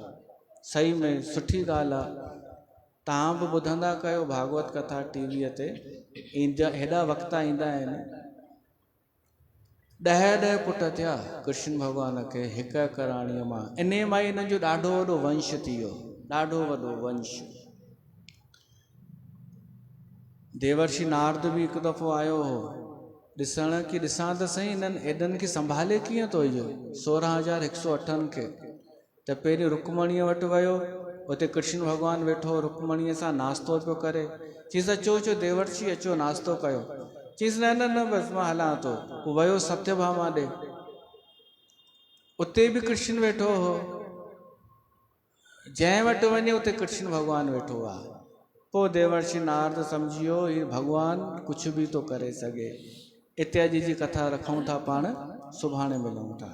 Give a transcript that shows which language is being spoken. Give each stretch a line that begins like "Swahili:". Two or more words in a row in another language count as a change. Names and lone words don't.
Sindhi: सही में सुठी ॻाल्हि आहे। तव्हां बि ॿुधंदा कयो भागवत कथा टीवीअ ते, ईंदा हेॾा वक़्ता ईंदा आहिनि। 10 पुट थिया कृष्ण भॻवान खे हिकु हिकु राणीअ मां। इन मां हिन जो ॾाढो वॾो वंश थी वियो, ॾाढो वॾो वंश। देवर्षि नारद बि हिकु दफ़ो आयो हो ॾिसण कि ॾिसां त सही हिननि एॾनि खे संभाले कीअं थो इहो 16,108 खे। त पहिरीं रुक्मणीअ वटि वियो, उते कृष्ण भॻवानु वेठो रुक्मणीअ सां नाश्तो पियो करे। चईसि अचो अचो देवर्षि अचो नाश्तो कयो। चईसि न न न बसि मां हलां थो। पोइ वियो सत्यभामा ॾे, उते बि कृष्ण वेठो हो। जंहिं वटि वञे उते कृष्ण भॻवानु वेठो आहे। पोइ देवर्षि नारद सम्झी वियो हीउ भॻवानु कुझु बि थो करे सघे। इत्यादि जी कथा रखूं था पाण, सुभाणे मिलूं था।